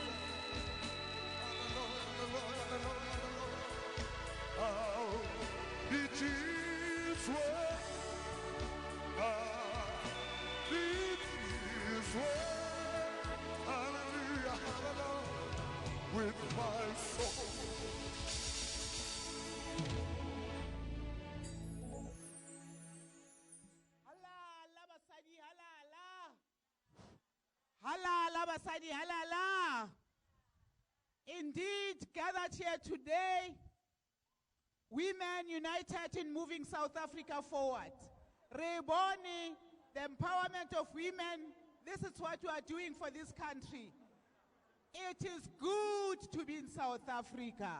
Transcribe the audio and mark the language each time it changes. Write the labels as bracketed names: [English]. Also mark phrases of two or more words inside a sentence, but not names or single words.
[English] Oh, it is well. It is well. Hallelujah, hallelujah, with my soul. [Zulu] Halala basadi, halala. Halala basadi, halala. [English] Indeed, gathered here today, women united in moving South Africa forward. Reborn, the empowerment of women, this is what we are doing for this country. It is good to be in South Africa.